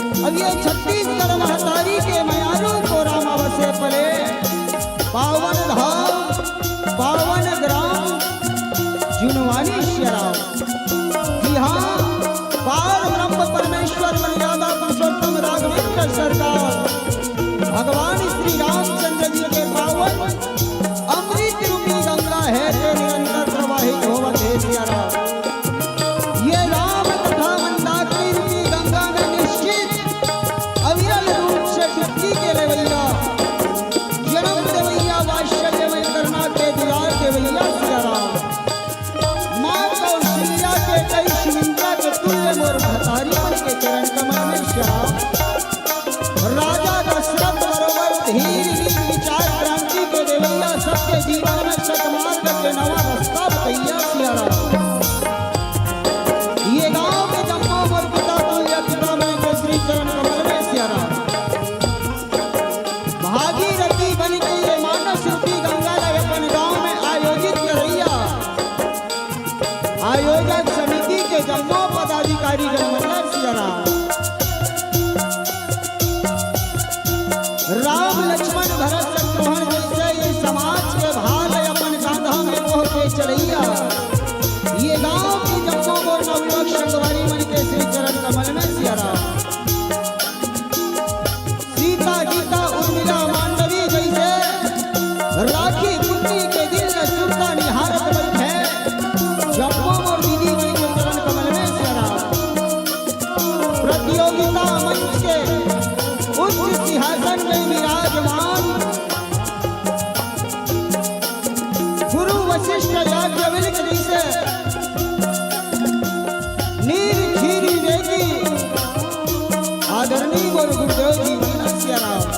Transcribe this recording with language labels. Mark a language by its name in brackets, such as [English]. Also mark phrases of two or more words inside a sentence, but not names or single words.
[Chhattisgarhi] अब ये छत्तीसगढ़ महतारी के मयारू को रामा बसे पले, पावन धाम पावन ग्राम जुनवानी श्याराम। जी हाँ, पार ब्रह्म परमेश्वर मर्यादा पुरुषोत्तम राघवेंद्र सरकार भगवान श्री रामचंद्र जी के पावन अमृत रूपी गंगा है जो निरंतर प्रवाहित होवत है श्याराम। ये राम तथा मंदाकिनी रूपी गंगा में निश्चित अविरल रूप से डुबकी के लेवैया, जन्म देवैया, वात्सल्य में करना के दुलार देवैया श्याराम। माँ कौशल्या के कई शिविंद्रा के तुल्य मोर महतारी मन के चरण कमल में श्याराम। राजा दशरथ बरोबर धीर विचार क्रांति के देवैया, सबके जीवन में सतमार्ग के नवा रास्ता बतैया श्याराम। ये गांव के जम्मो मोर पिता तुल्य पिता मन के श्री चरण कमल में श्याराम। भागीरथी बन के ये मानस रूपी गंगा ने अपन गांव में आयोजित करैया, आयोजक समिति के जम्मो पदाधिकारी जनमंडल श्याराम। राम लक्ष्मण भरत शत्रुघ्न जैसे ये समाज के भाल अपन कांधा में मोह के चलैया, ये गांव की जम्मो मोर नवयुवक संगवारी मन के श्री चरण कमल में श्याराम। सीता गीता उर्मिला मांडवी जैसे राखी पुन्नी के दिल में सुरता निहारत बैठे जम्मो मोर दीदी मन के चरण कमल में श्याराम। प्रतियोगिता मंच के उच्च सिंहासन में विराजमान गुरु वशिष्ठ याज्ञवल्क्य जी से नीर खीरी वेदी आदरणीय मोर गुरुदेव जी मीना श्याराम।